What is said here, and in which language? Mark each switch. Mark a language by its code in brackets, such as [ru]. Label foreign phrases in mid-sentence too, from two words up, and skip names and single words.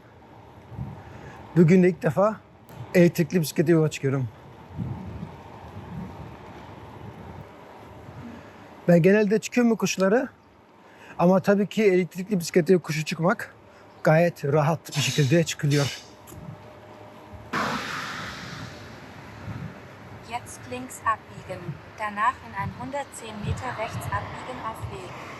[tr] Bugün de ilk defa elektrikli bisiklete yola çıkıyorum. Ben genelde çıkıyorum kuşları. Ama tabii ki elektrikli bisiklete yokuşu çıkmak gayet rahat bir şekilde çıkılıyor. [de] Jetzt links abbiegen. Danach in 110 Meter rechts abbiegen auf Weg.